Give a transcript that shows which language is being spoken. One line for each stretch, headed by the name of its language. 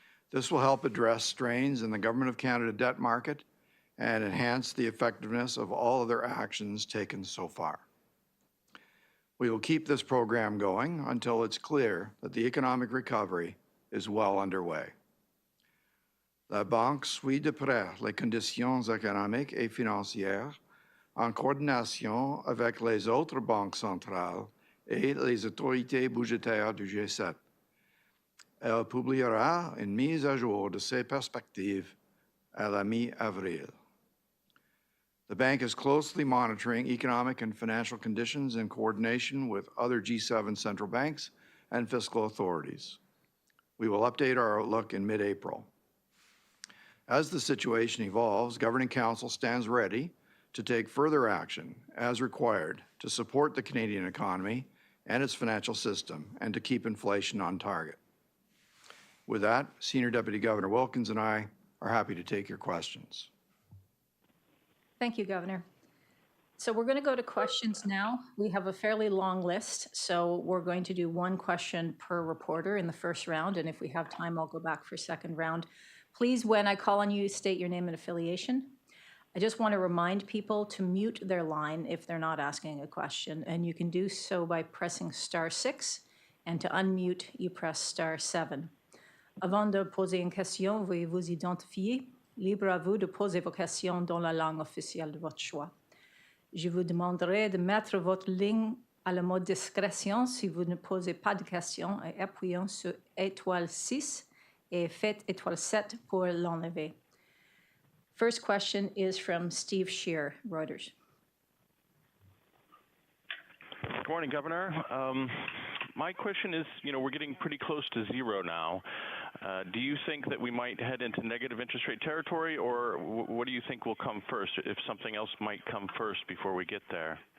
English: This will help address strains in the Government of Canada debt market and enhance the effectiveness of all other actions taken so far. We will keep this program going until it's clear that the economic recovery is well underway.
French: La Banque suit de près les conditions économiques et financières en coordination avec les autres banques centrales et les autorités budgétaires du G7. Elle publiera une mise à jour de ses perspectives à la mi-avril.
English: The bank is closely monitoring economic and financial conditions in coordination with other G7 central banks and fiscal authorities. We will update our outlook in mid-April. As the situation evolves, Governing Council stands ready to take further action as required to support the Canadian economy and its financial system and to keep inflation on target. With that, Senior Deputy Governor Wilkins and I are happy to take your questions. Thank you, Governor. So we're going to go to questions now. We have a fairly long list, so we're going to do one question per reporter in the first round, and if we have time, I'll go back for second round. Please, when I call on you, state your name and affiliation. I just want to remind people to mute their line if they're not asking a question, and you can do so by pressing *6, and to unmute, you press *7.
French: Avant de poser une question, veuillez vous identifier. Libre à vous de poser vos questions dans la langue officielle de votre choix. Je vous demanderai de mettre votre ligne à la mode discrétion si vous ne posez pas de questions et appuyant sur étoile 6 et faites étoile 7 pour l'enlever.
English: First question is from Steve Scheer, Reuters. Good morning, Governor. My question is, we're getting pretty close to zero now. Do you think that we might head into negative interest rate territory, or what do you think will come first, if something else might come first before we get there?